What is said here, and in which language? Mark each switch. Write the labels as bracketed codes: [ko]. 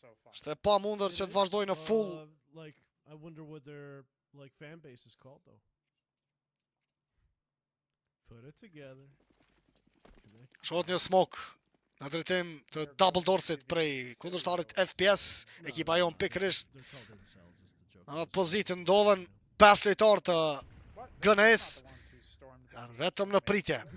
[sq] Është pa mundër që të vazhdojnë në full. [en] I wonder what their fan base is called though. Put it together. [sq] Shot një smoke në drejtim të double doorsit prej kundërshtarit FPS, ekipa jon pikërisht në atë pozitë ndodhen 5 lojtarë të GNS, janë vetëm në pritje.